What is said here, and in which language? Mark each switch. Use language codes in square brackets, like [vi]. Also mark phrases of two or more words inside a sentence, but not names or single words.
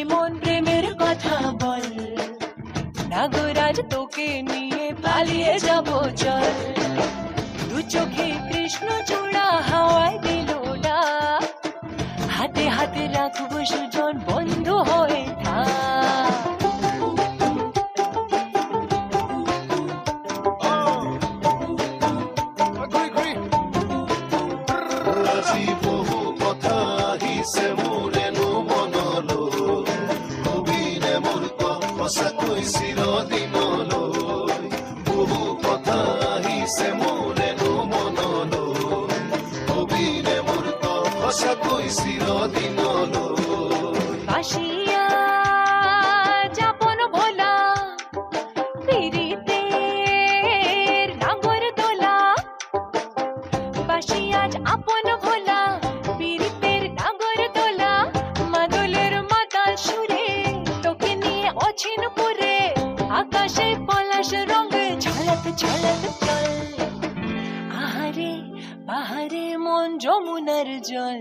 [bn] মন প্রেমের কথা বল নাগরাজ তোকে নিয়ে পালিয়ে যাব চল দু চোখে কৃষ্ণ চূড়া হাওয়ায় দিল না হাতে হাতে রাখবো সুজন বন্ধু হয়ে থাক [as] বহু কথা আহিছে মোৰেনো মনলৈ কবিৰে মোৰ সঁচাকৈ চিৰদিনলৈ বহু কথা আহিছে মোৰেনো মনলৈ কবিৰে মোৰ সঁচাকৈ চিৰদিনলৈ [bn] বাসিয়া যাপন ভোলা পিরিতের নাগর দোলা বাসিয়া আপন ভোলা পিরিতের নাগর দোলা মাদলের মাতাল সুরে তোকে নিয়ে অছিন পুরে আকাশে পলাশ রঙে ঝলক ঝলক চল আহারে বাহারে মন যমুনার জল